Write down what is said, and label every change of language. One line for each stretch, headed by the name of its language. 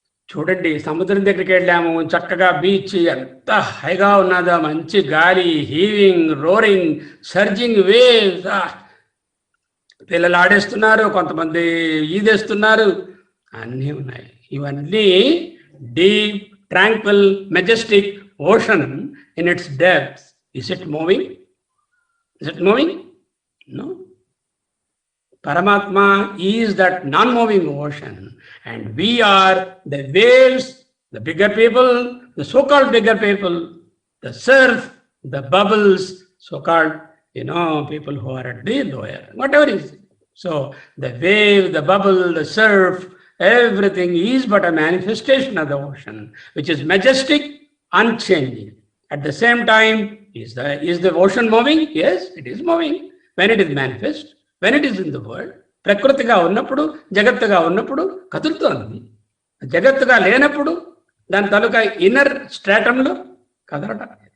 Telugu: చూడండి, సముద్రం దగ్గరికి వెళ్ళాము, చక్కగా బీచ్ ఎంత హైగా ఉన్నదో, మంచి గాలి, హీవింగ్, రోరింగ్, సర్జింగ్ వేవ్స్, పిల్లలు ఆడేస్తున్నారు, కొంతమంది ఈదేస్తున్నారు, అన్నీ ఉన్నాయి. ఇవన్నీ
English: deep, tranquil, majestic ocean in its depths. Is it moving? Is it moving? No. Paramatma is that non-moving ocean, and we are the waves, the bigger people, the so-called bigger people, the surf, the bubbles, so-called, people who are at the lower, whatever is. So the wave, the bubble, the surf, everything is but a manifestation of the ocean, which is majestic, unchanging. At the same time, is the ocean moving? Yes, it is moving. When it is manifest, when it is in the world,
Telugu: ప్రకృతిగా ఉన్నప్పుడు, జగత్తుగా ఉన్నప్పుడు కదులుతోంది. జగత్తుగా లేనప్పుడు దాని తాలూకా inner స్ట్రాటంలో కదలటం.